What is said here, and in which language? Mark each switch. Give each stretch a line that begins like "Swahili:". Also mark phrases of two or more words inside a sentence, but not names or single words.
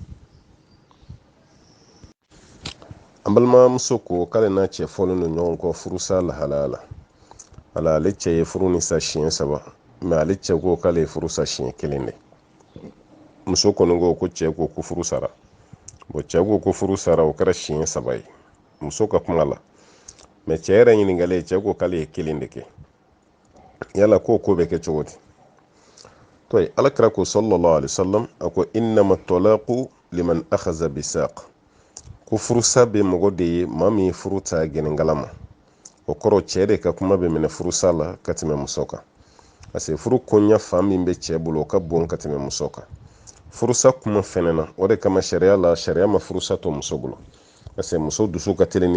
Bambara: an balimamuso ko k'ale n'a cɛ fɔlen don ɲɔgɔn kɔ furusa lahalaya la ala ale cɛ ye furu ni sa siɲɛ 3 mais ale cɛ ko k'ale ye furu sa siɲɛ 1 de muso kɔni ko cɛ ko furu sara bon cɛ ko furu sara o kɛra siɲɛ 3 ye muso ka kuma la mais cɛ yɛrɛ ɲininkalen cɛ ko k'ale ye 1 de kɛ yala ko bɛ kɛ cogo di to alakira ko
Arabic: صلى الله عليه وسلم
Bambara: a ko
Arabic: إنما الطلاق لمن أخذ بالساق
Bambara: ko furusa bɛ mɔgɔ de ye maa min ye furu ta gɛnɛnkala ma o kɔrɔ cɛ de ka kuma bɛ minɛ furusa la ka tɛmɛ muso kan
French: parce que
Bambara: furu koɲa fan min bɛ cɛ bolo o ka bon ka tɛmɛ muso kan furusa kuma fɛnɛ na o de kama sariya ma furusa to muso bolo
French: parce que
Bambara: muso dusu ka teli